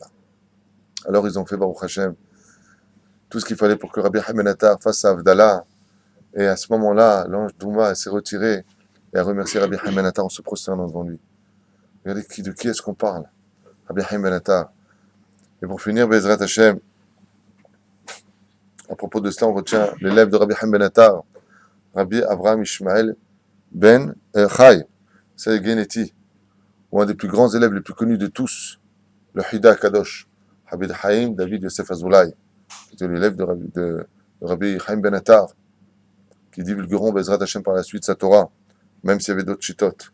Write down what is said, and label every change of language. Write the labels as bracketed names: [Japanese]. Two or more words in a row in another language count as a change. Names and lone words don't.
[French] Alors ils ont fait [Hebrew] ברוך השם [French] tout ce qu'il fallait pour que Rabbi Chaim Ben Attar fasse sa Avdallah. Et à ce moment-là, l'ange Douma s'est retiré et a remercié Rabbi Chaim Ben Attar en se prosternant devant lui. Regardez de qui est-ce qu'on parle? Rabbi Chaim Ben Attar. Et pour finir, [Hebrew] בעזרת השם, [French] à propos de cela, on retient l'élève de Rabbi Chaim Ben Attar, Rabbi Avraham Ishmael Ben Chai, c'est Geneti, ou un des plus grands élèves les plus connus de tous, le Hida Kadosh, Habib Haïm David Yosef Azoulay, qui était l'élève de Rabbi Chaim Ben Attar, qui divulgueront [Hebrew] בעזרת השם [French] par la suite sa Torah, même s'il y avait d'autres chitotes.